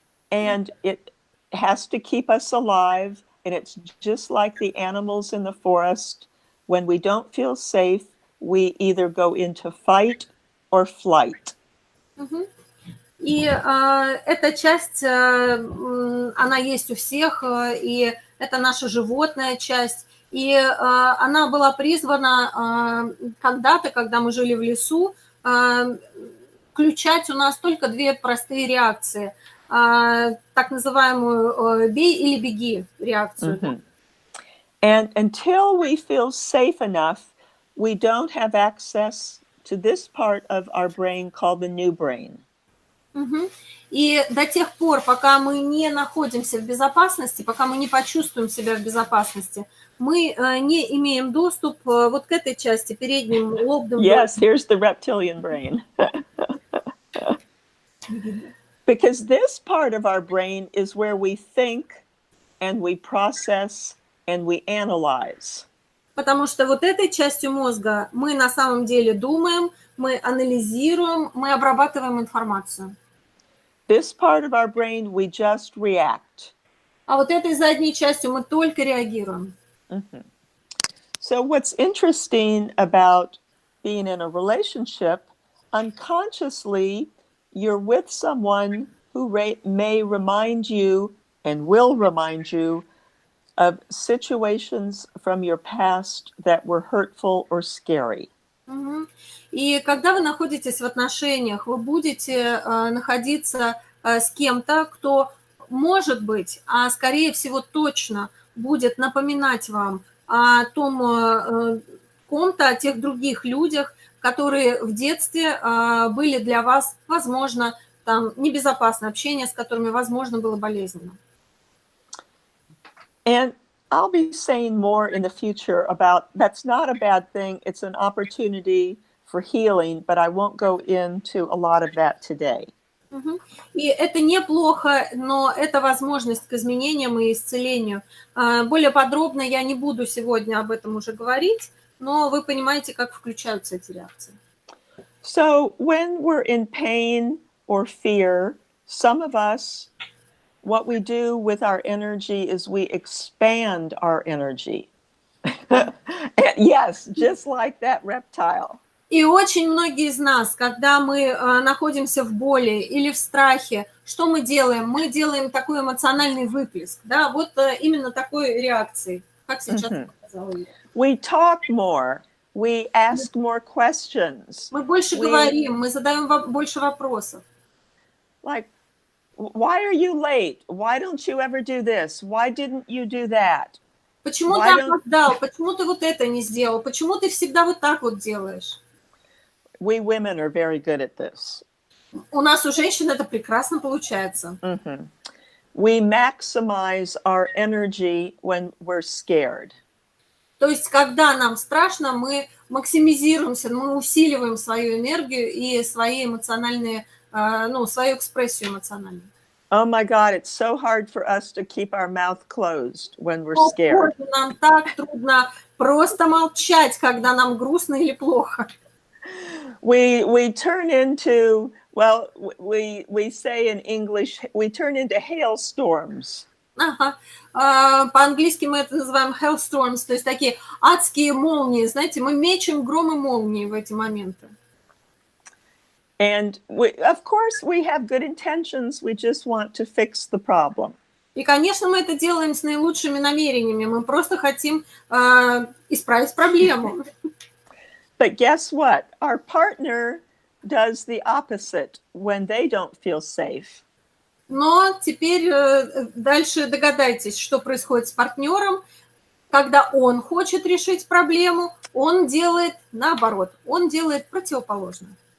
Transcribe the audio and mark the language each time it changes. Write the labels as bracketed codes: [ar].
[en] And it has to keep us alive, and it's just like the animals in the forest. When we don't feel safe, we either go into fight or flight. [ru] И эта часть, она есть у всех, и это наша животная часть. И она была призвана когда-то, когда мы жили в лесу, включать у нас только две простые реакции. Так называемую «бей или беги» реакцию. [en] And until we feel safe enough, we don't have access to this part of our brain called the new brain. [ru] И до тех пор, пока мы не находимся в безопасности, пока мы не почувствуем себя в безопасности, мы не имеем доступ вот к этой части, передним лобным. [en] Yes, here's the reptilian brain. Because this part of our brain is where we think and we process and we analyze. [ru] Потому что вот этой частью мозга мы на самом деле думаем, мы анализируем, мы обрабатываем информацию. [en] This part of our brain, we just react. [ru] А вот этой задней частью мы только реагируем. [en] So what's interesting about being in a relationship, unconsciously, you're with someone who may remind you and will remind you of situations from your past that were hurtful or scary. [ru] И когда вы находитесь в отношениях, вы будете находиться с кем-то, кто, может быть, а скорее всего точно будет напоминать вам о том ком-то, о тех других людях, которые в детстве были для вас, возможно, там небезопасно, общение с которыми, возможно, было болезненно. [en] And I'll be saying more in the future about that's not a bad thing. It's an opportunity for healing, but I won't go into a lot of that today. [ru] И это неплохо, но это возможность к изменениям и исцелению. Более подробно я не буду сегодня об этом уже говорить, но вы понимаете, как включаются эти реакции. [en] So when we're in pain or fear, some of us, what we do with our energy is we expand our energy. Yes, just like that reptile. [ru] И очень многие из нас, когда мы находимся в боли или в страхе, что мы делаем? Мы делаем такой эмоциональный выплеск, да, вот именно такой реакции, как сейчас сказала я. [en] We talk more, we ask more questions. [ru] Мы больше говорим, мы задаем больше вопросов. [en] Like, why are you late? Why don't you ever do this? Why didn't you do that? [ru] Почему ты опоздал? Почему ты вот это не сделал? Почему ты всегда вот так вот делаешь? [en] We women are very good at this. [ru] У нас у женщин это прекрасно получается. [en] We maximize our energy when we're scared. [ru] То есть, когда нам страшно, мы максимизируемся, мы усиливаем свою энергию и свои эмоциональные, свою экспрессию эмоциональную. [en] Oh my God, it's so hard for us to keep our mouth closed when we're scared. [ru] Нам так трудно просто молчать, когда нам грустно или плохо. [en] We turn into, well, we say in English, we turn into hailstorms. [ru] По-английски мы это называем hailstorms, то есть такие адские молнии, знаете, мы мечем гром и молнии в эти моменты. [en] And of course we have good intentions, we just want to fix the problem. [ru] И, конечно, мы это делаем с наилучшими намерениями, мы просто хотим исправить проблему. [en] But guess what? Our partner does the opposite when they don't feel safe. [ru] Но теперь дальше догадайтесь, что происходит с партнером. Когда он хочет решить проблему, он делает наоборот, он делает противоположное.